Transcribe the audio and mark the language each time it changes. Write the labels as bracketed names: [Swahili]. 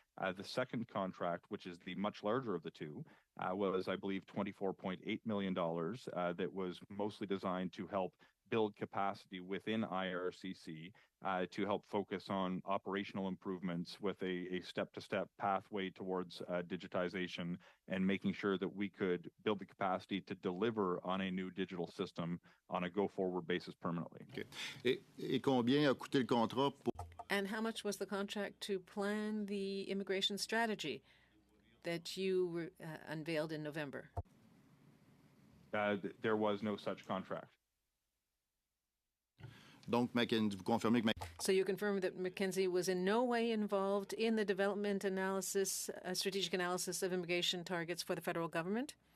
[English] The second contract, which is the much larger of the two, was, I believe, $24.8 million that was mostly designed to help build capacity within IRCC to help focus on operational improvements with a step-to-step pathway towards digitization and making sure that we could build the capacity to deliver on a new digital system on a go-forward basis permanently. Okay. [French] Et combien a coûté le contrat pour... [English] And how much was the contract to plan the immigration strategy that you unveiled in November? There was no such contract. [French] Donc, McKinsey, vous confirmez que... [English] So you confirm that McKinsey was in no way involved in the development analysis, strategic analysis of immigration targets for the federal government?